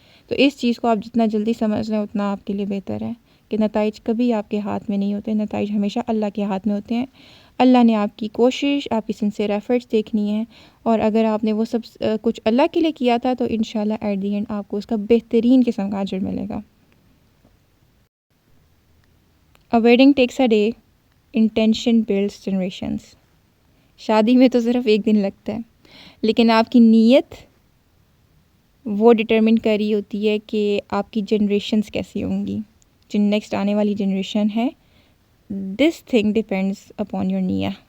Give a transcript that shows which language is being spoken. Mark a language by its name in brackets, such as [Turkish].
[Urdu] تو اس چیز کو آپ جتنا جلدی سمجھ لیں اتنا آپ کے لیے بہتر ہے کہ نتائج کبھی آپ کے ہاتھ میں نہیں ہوتے، نتائج ہمیشہ اللہ کے ہاتھ میں ہوتے ہیں. اللہ نے آپ کی کوشش، آپ کی سنسیئر ایفرٹس دیکھنی ہے، اور اگر آپ نے وہ سب کچھ اللہ کے لیے کیا تھا تو انشاءاللہ [English] at the end [Urdu] آپ کو اس کا بہترین قسم کا اجر ملے گا. [English] A wedding takes a day, intention builds generations. [Urdu] شادی میں تو صرف ایک دن لگتا ہے، لیکن آپ کی نیت وہ ڈٹرمن کر رہی ہوتی ہے کہ آپ کی جنریشنز کیسی ہوں گی، جو نیکسٹ آنے والی جنریشن ہے. [English] This thing depends upon your نیہ.